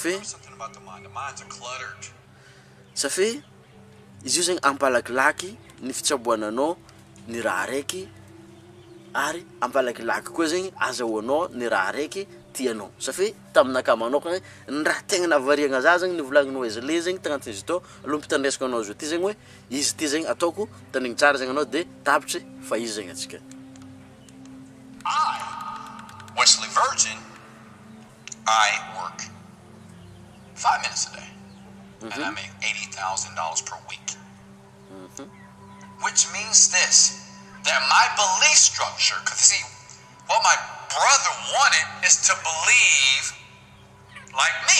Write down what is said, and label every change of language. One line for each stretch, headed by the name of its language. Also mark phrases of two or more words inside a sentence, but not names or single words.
French: Ça fait
Malagasy: izy io zegny ampalakilaky ny fitsaboananao ny raha raiky ary ampalakilaky koa zegny azahoanao ny raha raiky tianao.
French: Ça fait
Malagasy: taminaka manokana ny raha tegna navariagna za zegny ny volagnin'ny Wesley zegny tagnatin'izy tô aloha mpitandresako anao zao ty zegny hoe izy ty zegny ataoko tandregny tsara zegny anao de tapitry fa izy zegny atsika.
English: Wesley Virgin, I work 5 minutes a day, and I make $80,000 per week. Which means this, that my belief structure, because see, what my brother wanted is to believe like me.